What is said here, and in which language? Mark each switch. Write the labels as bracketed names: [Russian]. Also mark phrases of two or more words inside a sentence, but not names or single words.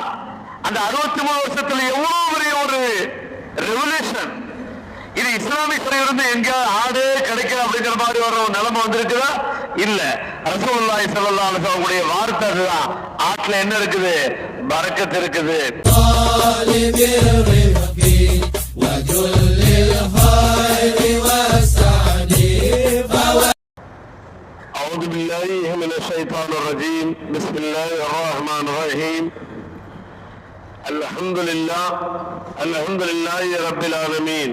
[Tamil] அந்த 63 வருஷத்துல எவ்வளவு பெரிய ஒரு ரெவல்யூஷன். இது இஸ்லாமிய இருந்து எங்க ஆடு கிடைக்கல அப்படிங்கிற மாதிரி ஒரு நிலைமை வந்திருக்குதா? இல்ல. [Arabic] رسول الله صلى الله عليه وسلم [Tamil] உடைய வார்த்தை அதுதான். ஆட்ல என்ன இருக்குது? பரக்கத் இருக்குது. [Arabic] أعوذ بالله من الشيطان الرجيم. بسم الله الرحمن الرحيم. الحمد لله رب العالمين.